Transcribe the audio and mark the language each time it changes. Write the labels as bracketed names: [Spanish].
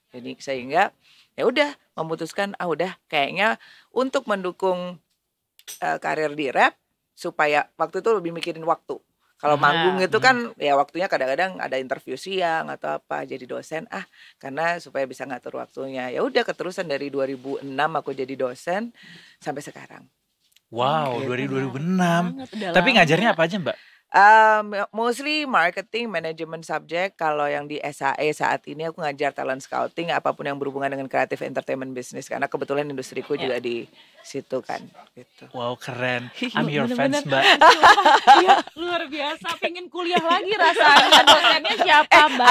[Indonesian] Jadi sehingga ya udah memutuskan udah kayaknya untuk mendukung karir di rap, supaya waktu itu lebih mikirin waktu. Kalau manggung itu kan ya waktunya kadang-kadang ada interview siang atau apa, jadi dosen karena supaya bisa ngatur waktunya. Ya udah keterusan dari 2006 aku jadi dosen sampai sekarang. Wow, dari 2006. Banget, udah Tapi lama. ngajarnya apa aja Mbak? [English] Mostly marketing, management subject. [Indonesian] Kalau yang di SAE saat ini aku ngajar talent scouting, apapun yang berhubungan dengan creative entertainment business, karena kebetulan industriku juga di situ kan gitu. Wow, keren. [English] I'm your fans Mbak. [Indonesian] Iya, luar biasa. Pengen kuliah lagi rasanya. Dosennya siapa Mbak?